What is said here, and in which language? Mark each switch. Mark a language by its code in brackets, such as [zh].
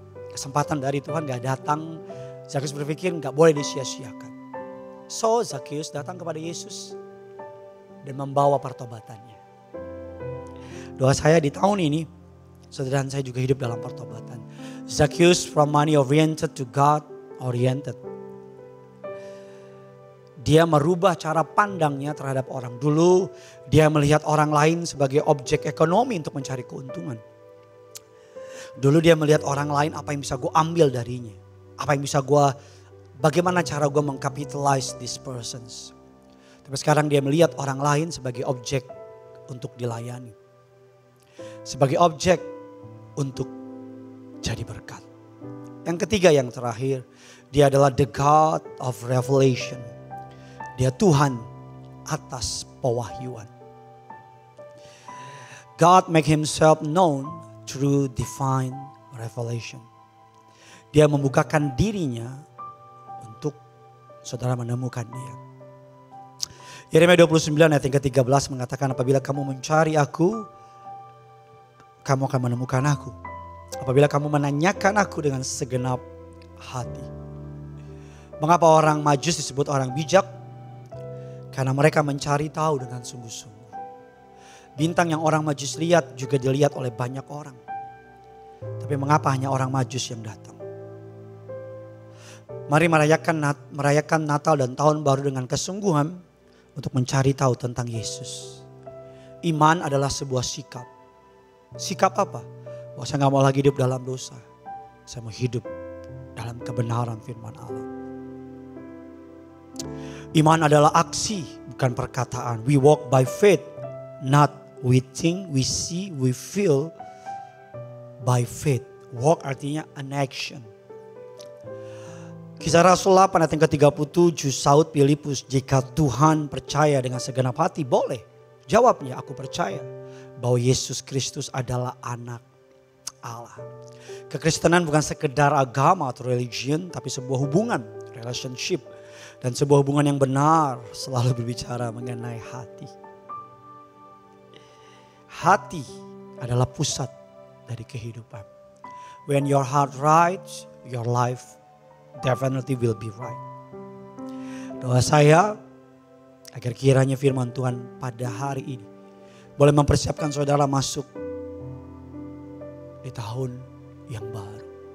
[id] Kesempatan dari Tuhan gak datang. Zakheus berpikir gak boleh disia-siakan. So Zakheus datang kepada Yesus dan membawa pertobatannya. Doa saya di tahun ini, saudara dan saya juga hidup dalam pertobatan. [en] Zakheus from money oriented to God oriented. [id] Dia merubah cara pandangnya terhadap orang. Dulu dia melihat orang lain sebagai objek ekonomi untuk mencari keuntungan. Dulu dia melihat orang lain apa yang bisa gue ambil darinya. Apa yang bisa bagaimana cara gue mengcapitalize [en] these persons. [id] Tapi sekarang dia melihat orang lain sebagai objek untuk dilayani. Sebagai objek untuk jadi berkat. Yang ketiga, yang terakhir, dia adalah [en] the God of revelation. [id] Dia Tuhan atas pewahyuan. [en] God make himself known through divine revelation. [id] Dia membukakan dirinya untuk saudara menemukan dia. Yeremia 29 ayat yang ke-13 mengatakan, apabila kamu mencari aku, kamu akan menemukan aku. Apabila kamu menanyakan aku dengan segenap hati. Mengapa orang Majus disebut orang bijak? Karena mereka mencari tahu dengan sungguh-sungguh. Bintang yang orang Majus lihat juga dilihat oleh banyak orang. Tapi mengapa hanya orang Majus yang datang? Mari merayakan Natal dan Tahun Baru dengan kesungguhan untuk mencari tahu tentang Yesus. Iman adalah sebuah sikap. Sikap apa? Bahwa saya gak mau lagi hidup dalam dosa. Saya mau hidup dalam kebenaran firman Allah. Iman adalah aksi, bukan perkataan. [en] We walk by faith, not we think, we see, we feel by faith. [id] Walk artinya [en] an action. [id] Kisah Rasul 8 ayat yang ke-37, Saud Filipus, jika Tuhan percaya dengan segenap hati, boleh. Jawabnya, aku percaya bahwa Yesus Kristus adalah anak Allah. Kekristenan bukan sekedar agama atau religion, tapi sebuah hubungan, relationship. Dan sebuah hubungan yang benar selalu berbicara mengenai hati. hati adalah pusat dari kehidupan. [en] When your heart right, your life definitely will be right. [id] Doa saya agar kiranya firman Tuhan pada hari ini boleh mempersiapkan saudara masuk di tahun yang baru.